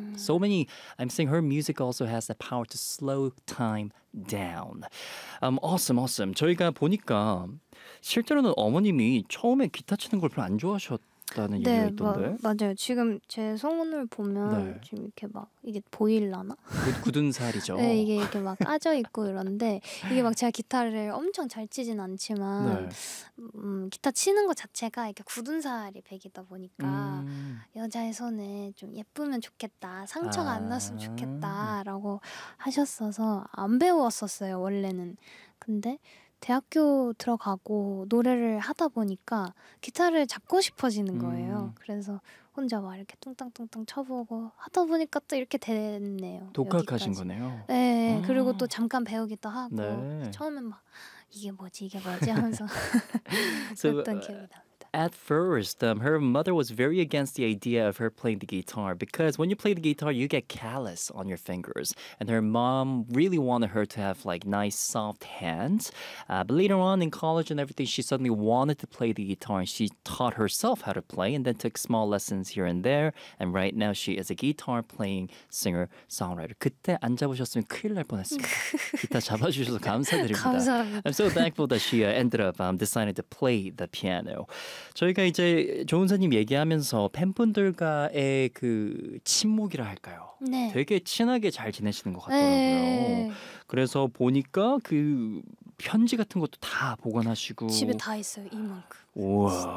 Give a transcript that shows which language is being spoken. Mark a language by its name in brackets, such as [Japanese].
[English] So many, I'm saying her music also has the power to slow time down. Awesome, awesome. [Korean] 저희가 보니까 실제로는 어머님이 처음에 기타 치는 걸 별로 안 좋아하셨다는 네, 얘기였던데. 맞아요. 지금 제 손을 보면 네. 지금 이렇게 막 이게 보일라나? 굳은 살이죠. 네, 이게 이렇게 막 까져 있고 이런데 이게 막 제가 기타를 엄청 잘 치진 않지만 네. 기타 치는 것 자체가 이렇게 굳은 살이 백이다 보니까 여자의 손에 좀 예쁘면 좋겠다, 상처가 안 났으면 좋겠다라고 하셨어서 안 배웠었어요 원래는. 근데 대학교 들어가고 노래를 하다 보니까 기타를 잡고 싶어지는 거예요. 그래서 혼자 막 이렇게 뚱땅뚱땅 쳐보고 하다 보니까 또 이렇게 됐네요. 독학하신 거네요. 네. 그리고 또 잠깐 배우기도 하고 네. 처음엔 막 이게 뭐지 하면서 그랬던 기억이 납니다. [English] At first, her mother was very against the idea of her playing the guitar because when you play the guitar, you get callus on your fingers. And her mom really wanted her to have like nice, soft hands. But later on in college and everything, she suddenly wanted to play the guitar and she taught herself how to play and then took small lessons here and there. And right now she is a guitar playing singer, songwriter. [Korean] 그때 안 잡으셨으면 큰일 날 뻔했습니다. 기타 잡아주셔서 감사드립니다. 감사합니다. [English] I'm so thankful that she ended up deciding to play the piano. [Korean] 저희가 이제 조은사님 얘기하면서 팬분들과의 그 친목이라 할까요? 네. 되게 친하게 잘 지내시는 것 같더라고요. 네. 그래서 보니까 그 편지 같은 것도 다 보관하시고 집에 다 있어요. 이만큼. 우와.